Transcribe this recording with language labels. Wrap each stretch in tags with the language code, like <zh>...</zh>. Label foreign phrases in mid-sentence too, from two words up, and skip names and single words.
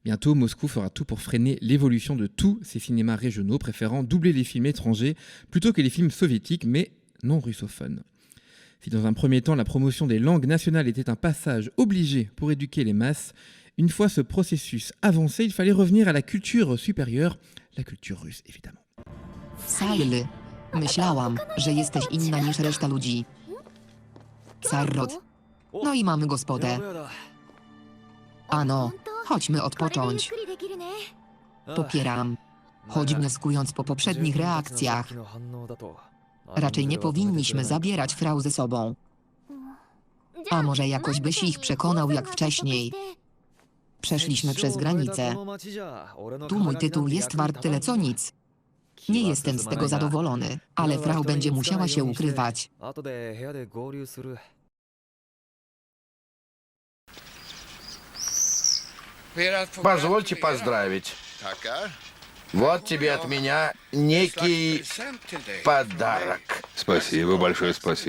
<fr>Bientôt, Moscou fera tout pour freiner l'évolution de tous ces cinémas régionaux, préférant doubler les films étrangers plutôt que les films soviétiques, mais non russophones. Si dans un premier temps, la promotion des langues nationales était un passage obligé pour éduquer les masses, une fois ce processus avancé, il fallait revenir à la culture supérieure, la culture russe évidemment.</fr> <pl>Sajl, myślałam, że jesteś inna niż reszta ludzi. Sarrot. No i mamy gospodę. Ano, chodźmy odpocząć. Popieram. Choć wnioskując po poprzednich reakcjach, raczej nie powinniśmy zabierać frau ze sobą. A może jakoś byś ich przekonał jak wcześniej. Przeszliśmy przez granicę. Tu mój tytuł jest wart tyle co nic. Nie jestem z tego zadowolony, ale frau będzie musiała się ukrywać.</pl> <ru>Позвольте поздравить. Вот тебе от меня некий подарок. Спасибо, большое спасибо.</ru>